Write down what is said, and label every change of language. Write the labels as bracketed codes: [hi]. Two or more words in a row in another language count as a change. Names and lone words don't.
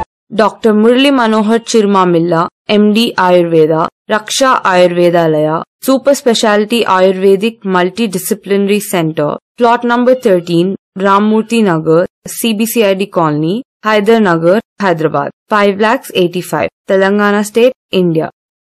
[en] Dr. Murli Manohar Chirumamilla, MD Ayurveda, Raksha Ayurvedalaya, Super Speciality Ayurvedic Multidisciplinary Center, Plot number 13, Rammurthy Nagar, CBCID Colony, Hyder Nagar, Hyderabad, 5,85,000, Telangana State, India.